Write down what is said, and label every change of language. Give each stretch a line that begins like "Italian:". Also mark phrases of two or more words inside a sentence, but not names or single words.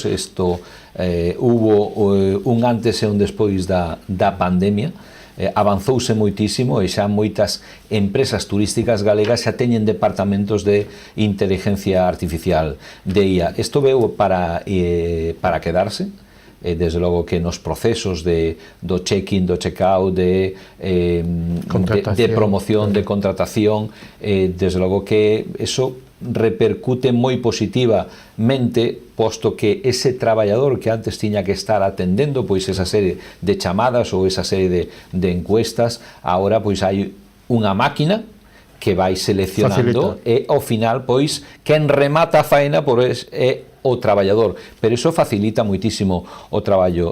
Galician: Isto hubo un antes e un despois da pandemia. Avanzouse moitísimo e xa moitas empresas turísticas galegas xa teñen departamentos de inteligencia artificial, de IA. Isto veu para quedarse, desde logo que nos procesos do check-in, do check-out, de promoción, de contratación, desde logo que eso repercute moi positivamente, posto que ese traballador que antes tiña que estar atendendo pois esa serie de chamadas ou esa serie de encuestas, agora pois hai unha máquina que vai seleccionando e ao final pois quen remata a faena pois é o traballador, pero iso facilita moitísimo o traballo.